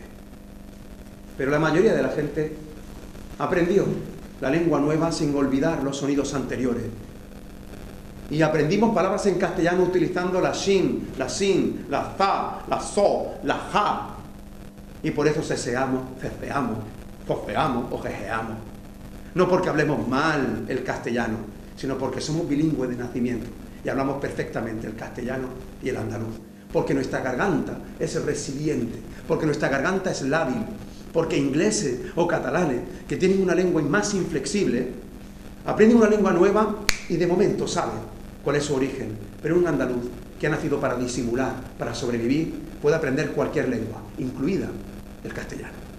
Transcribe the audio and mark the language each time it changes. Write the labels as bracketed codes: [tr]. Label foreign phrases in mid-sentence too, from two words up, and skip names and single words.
[es] Pero la mayoría de la gente aprendió la lengua nueva sin olvidar los sonidos anteriores. Y aprendimos palabras en castellano utilizando la shin, la sin, la za, la so, la ja. Y por eso ceseamos, ceceamos, fofeamos o jejeamos. No porque hablemos mal el castellano, sino porque somos bilingües de nacimiento y hablamos perfectamente el castellano y el andaluz. Porque nuestra garganta es resiliente, porque nuestra garganta es lábil, porque ingleses o catalanes que tienen una lengua más inflexible aprenden una lengua nueva y de momento saben cuál es su origen, pero un andaluz que ha nacido para disimular, para sobrevivir, puede aprender cualquier lengua, incluida el castellano.